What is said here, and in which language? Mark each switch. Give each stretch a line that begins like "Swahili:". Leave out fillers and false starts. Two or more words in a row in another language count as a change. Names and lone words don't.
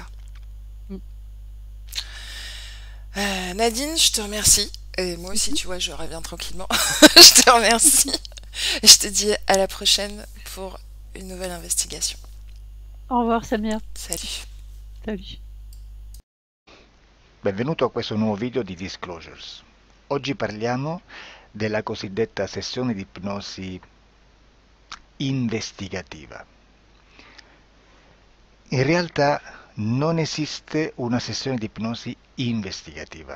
French: Mm. Nadine, je te remercie. Et moi aussi, Mhm. tu vois, je reviens tranquillement. Je te remercie. Et je te dis à la prochaine pour une nouvelle investigation. Au revoir, Samir. Salut. Salut.
Italian: Benvenuto a questo nuovo video di Disclosures. Oggi parliamo della cosiddetta sessione di ipnosi investigativa. In realtà non esiste una sessione di ipnosi investigativa.